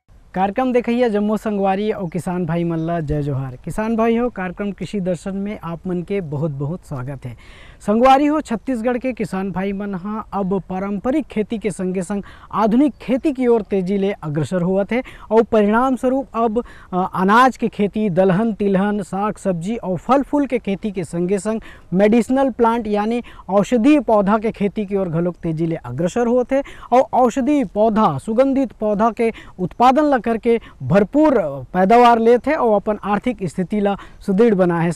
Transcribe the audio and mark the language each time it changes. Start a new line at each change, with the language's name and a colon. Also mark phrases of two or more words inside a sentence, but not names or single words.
Chhattisgarhi: कार्यक्रम देखिए जम्मू संगवारी और किसान भाई मल्ला जय जोहार। किसान भाई हो, कार्यक्रम कृषि दर्शन में आप मन के बहुत बहुत स्वागत है। संगवारी हो, छत्तीसगढ़ के किसान भाई मन हाँ अब पारंपरिक खेती के संगे संग आधुनिक खेती की ओर तेजी ले अग्रसर हुआ थे और परिणाम स्वरूप अब अनाज के खेती, दलहन तिलहन, साग सब्जी और फल फूल के खेती के संगे संग
English: medicinal plant
Chhattisgarhi: यानी औषधीय पौधा के खेती की ओर घलोक तेजी ले अग्रसर हुए थे और औषधीय पौधा, सुगंधित पौधा के उत्पादन ला करके भरपूर पैदावार ले थे और अपन आर्थिक स्थिति ला सुदृढ़ बना है।